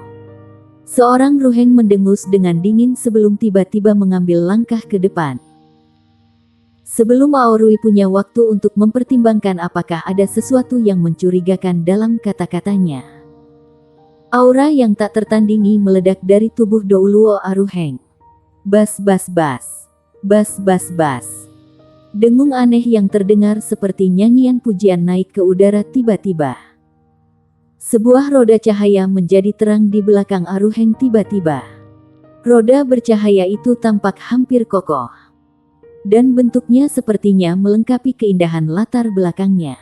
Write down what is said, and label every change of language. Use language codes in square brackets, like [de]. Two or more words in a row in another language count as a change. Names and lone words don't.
[id] Seorang Ruheng mendengus dengan dingin sebelum tiba-tiba mengambil langkah ke depan. Sebelum Aorui punya waktu untuk mempertimbangkan apakah ada sesuatu yang mencurigakan dalam kata-katanya. Aura yang tak tertandingi meledak dari tubuh Douluo Aruheng. Bas bas bas. Bas bas bas. Dengung aneh yang terdengar seperti nyanyian pujian naik ke udara tiba-tiba. Sebuah roda cahaya menjadi terang di belakang Aruheng tiba-tiba. Roda bercahaya itu tampak hampir kokoh. Dan bentuknya sepertinya melengkapi keindahan latar belakangnya.